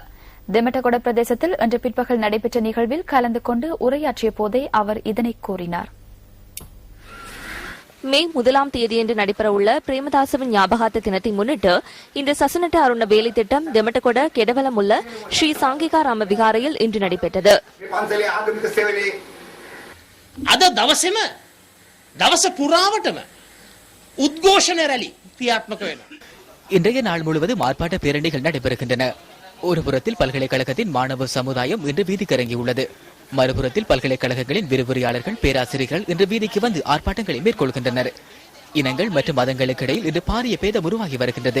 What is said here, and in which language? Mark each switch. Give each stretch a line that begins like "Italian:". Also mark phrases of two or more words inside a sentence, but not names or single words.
Tamil: திமட்டகொட பிரதேசத்தில் இன்று பிற்பகல் நடைபெற்ற நிகழ்வில் கலந்து கொண்டு உரையாற்றிய போதே அவர் இதனை கூறினார். மே 1ஆம் தேதியன்று நடைபெறவுள்ள பிரேமதாசவின் ஞாபகார்த்த தினத்தை முன்னிட்டு இந்த சசனட்ட அருண வேலை திட்டம் திமட்டகொட கெடவலம் உள்ள ஸ்ரீ சாங்கிகாராம விகாரையில் இன்று நடைபெற்றது.
Sinhala: දවස පුරාවටම උද්ඝෝෂණ රැලි ක්‍රියාත්මක වෙනවා.
Tamil: இன்றைய நாள் முழுவதும் ஆர்ப்பாட்ட பேரணிகள் நடைபெறுகின்றன. ஒரு புறத்தில் பல்கலைக்கழகத்தின் மாணவ சமுதாயம் இன்று வீதிக்கு இறங்கியுள்ளது. மறுபுறத்தில் பல்கலைக்கழகங்களின் விரிவுரையாளர்கள், பேராசிரியர்கள் இன்று வீதிக்கு வந்து ஆர்ப்பாட்டங்களை மேற்கொள்கின்றனர். இனங்கள் மற்றும் மதங்களுக்கு இடையில் இன்று பாரிய பேதம் உருவாகி வருகின்றது.